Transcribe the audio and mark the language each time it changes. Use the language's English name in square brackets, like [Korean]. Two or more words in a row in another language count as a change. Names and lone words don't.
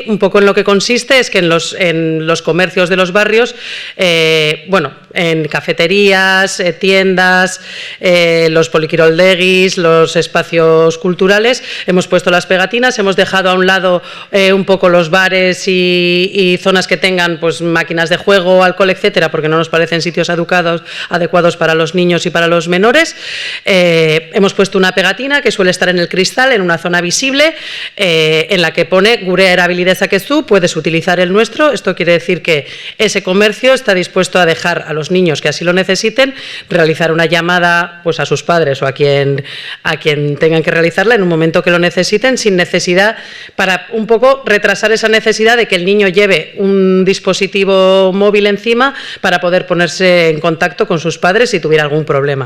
[Spanish] Un poco en lo que consiste es que en los comercios de los barrios, en cafeterías, tiendas, los poliquiroldeguis, los espacios culturales, hemos puesto las pegatinas, hemos dejado a un lado un poco los bares y zonas que tengan pues máquinas de juego, alcohol, etcétera, porque no nos parecen sitios adecuados para los niños y para los menores. Hemos puesto una pegatina que suele estar en el cristal, en una zona visible, en la que pone [Basque] Gurea erabilidez akezu, [Spanish] puedes utilizar el nuestro. Esto quiere decir que ese comercio está dispuesto a dejar a los niños que así lo necesiten, realizar una llamada pues a sus padres o a quien tengan que realizarla en un momento que lo necesiten, sin necesidad, para un poco retrasar esa necesidad de que el niño lleve un dispositivo móvil encima para poder ponerse en contacto con sus padres si tuviera algún problema.